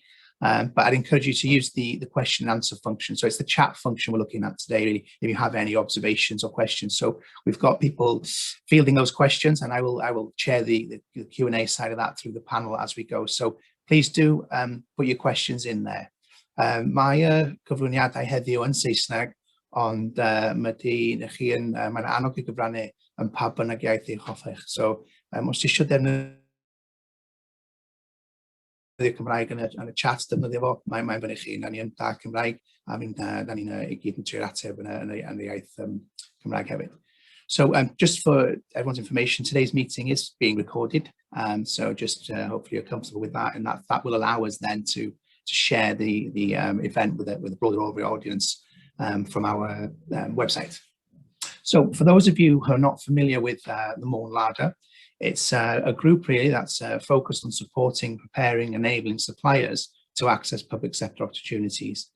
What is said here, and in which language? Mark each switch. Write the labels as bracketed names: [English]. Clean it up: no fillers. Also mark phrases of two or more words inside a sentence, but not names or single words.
[English] But I'd encourage you to use the question and answer function. So it's the chat function we're looking at today, really, if you have any observations or questions. So we've got people fielding those questions, and I will chair the Q&A side of that through the panel as we go. So please do put your questions in there. [Welsh] Mae cyflwyniadau heddiw yn Saesneg, ond mae'n anodd I gyfrannu yn pa bynnag iaith i'ch hoffech. So os ti eisiau defnyddio Cymraeg yn y chat, defnyddio fo, mae'n fyny chi. Da ni yn da Cymraeg, a da ni'n I gyd yn trio ateb yn y iaith Cymraeg hefyd. [English] So just for everyone's information, today's meeting is being recorded. So just hopefully you're comfortable with that, and that will allow us then to share the event with a broader audience from our website. So for those of you who are not familiar with the Môn Larder, it's a group really that's focused on supporting, preparing, enabling suppliers to access public sector opportunities.